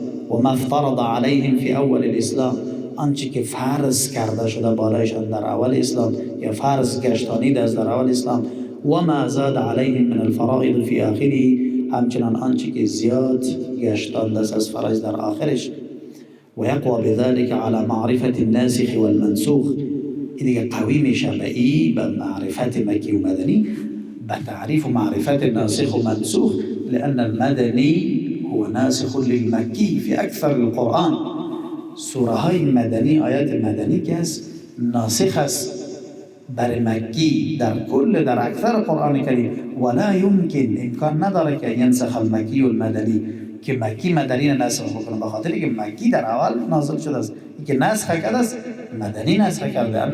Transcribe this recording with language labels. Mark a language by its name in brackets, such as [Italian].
[Arabic] و ما افترض علیهم فی اول الاسلام، [Persian] آنچه که فرض کرده شده بالایشان در اول اسلام یا فرض گشتانیده است در اول اسلام، [Arabic] و ما زاد علیهم من الفرائض فی آخره، [Persian] همچنان آنچه که زیاد گشتانده است از فرایض در آخرش. [Arabic] و یقوی بذلك على معرفت الناسخ والمنسوخ، [Persian] این دیگه قوی میشه به معرفت مکی و مدنی، به تعریف و معرفت ناسخ و منسوخ. [Arabic] لأن المدنی هو ناسخ للمکی في اکثر القرآن. [Persian] سوره های مدنی، آیات مدنی که است ناسخ است بر مکی در اکثر قرآن کریم. [Arabic] ولا يمكن، [Persian] امکان نداره که [Arabic] ینسخ المکی و المدنی، [Persian] که مکی مدنی نسخ بکنه، بخاطر که مکی در اول نازل شده است، که نسخ کرده است مدنی نسخ کرده.